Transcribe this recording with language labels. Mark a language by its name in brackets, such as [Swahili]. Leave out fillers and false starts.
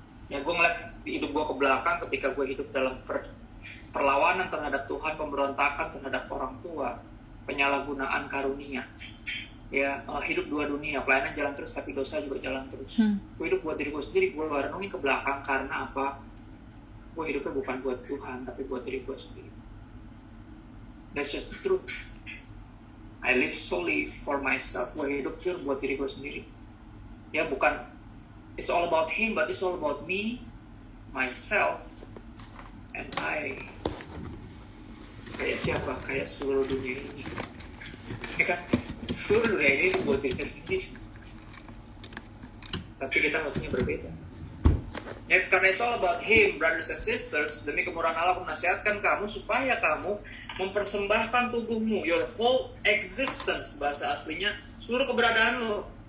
[Indonesian] Ya gue ngeliat di hidup gue ke belakang ketika gue hidup dalam perlawanan terhadap Tuhan, pemberontakan terhadap orang tua, penyalahgunaan karunia. Ya, hidup dua dunia, pelayanan jalan terus tapi dosa juga jalan terus. Gue hidup buat diri gue sendiri, gue renungin ke belakang karena apa? Gue hidupnya bukan buat Tuhan, tapi buat diri gue sendiri. [English] That's just the truth. I live solely for myself. [Indonesian] Gue hidup pure buat diri gue sendiri. Ya bukan, [English] it's all about him, but it's all about me, myself, and I. [Indonesian] Kayak siapa? Kayak seluruh dunia ini. Ya kan? Seluruh dunia ini buat diri sendiri. Tapi kita mestinya berbeda. Ya, karena [English] it's all about him, brothers and sisters. [Indonesian] Demi kemurahan Allah aku menasihatkan kamu supaya kamu mempersembahkan tubuhmu, [English] your whole existence, [Indonesian] bahasa aslinya seluruh keberadaan lo.